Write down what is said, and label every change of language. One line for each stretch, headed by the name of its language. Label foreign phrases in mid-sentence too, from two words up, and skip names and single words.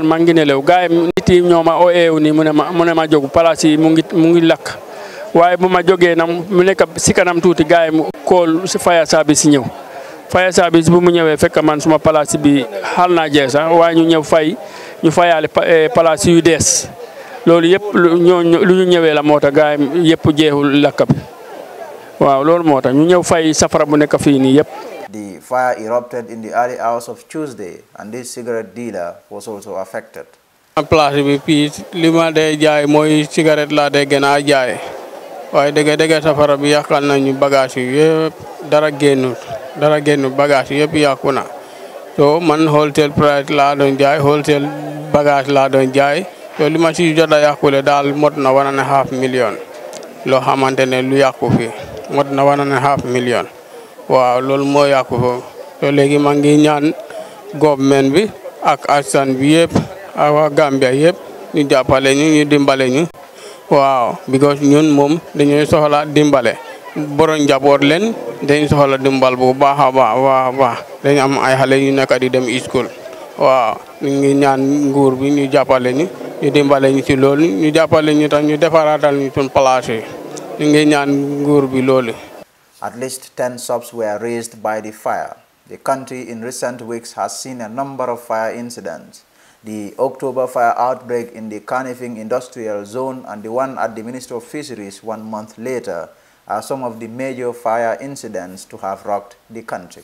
Wolof: maa ngi nelew gaay nit yi ñoo ma ooyeew ni mu ne ma jóg place yi mu ngi lakk waaye bu ma jógee nam mu nekk ci kanam tuuti gaay mu kool ci fire service ñëw fire service bu mu ñëwee fekk man suma place bi xal naa jeex sax waaye ñu ñëw ñu fayaale place yu dees loolu yëpp lu ñu ñëwee la moo tax gaay yëpp jeexul lakk bi waaw loolu moo tax ñu ñëw fay safara bu nekk fii nii yëpp.
English: The fire erupted in the early hours of Tuesday and this cigarette dealer was also affected.
Wolof: Place bi fii li ma dee jaay mooy cigarette laa dee gën a jaay waaye dëgg safara bi yàqal nañu bagage yi yëpp dara génnut bagage yëpp yàqu na so man
English: wholesale price
Wolof: laa doon jaay wholesale bagage laa doon jaay so li ma ci jot a yàqule daal mot na 1.5 million loo xamante ne lu yàqu fi mot na 1.5 million waaw loolu moo yàqu foofu so léegi maa ngi ñaan government bi ak askan bi yëpp ak waa Gambia yëpp ñu jàppale ñu dimbale ñu waaw because ñun moom dañuy soxla dimbale borom njaboot leen dañ soxla dimbal bu baax a baax dañ am ay xale yu nekk di dem school waaw ñu ngi ñaan nguur bi ñu jàppale ñu dimbale ñu ci loolu ñu jàppale ñu tax ñu defaraatal ñu suñ place yi ñu ngi ñaan nguur bi loolu.
English: At least 10 shops were razed by the fire. The country in recent weeks has seen a number of fire incidents. The October fire outbreak in the Carnifing Industrial Zone and the one at the Ministry of Fisheries 1 month later are some of the major fire incidents to have rocked the country.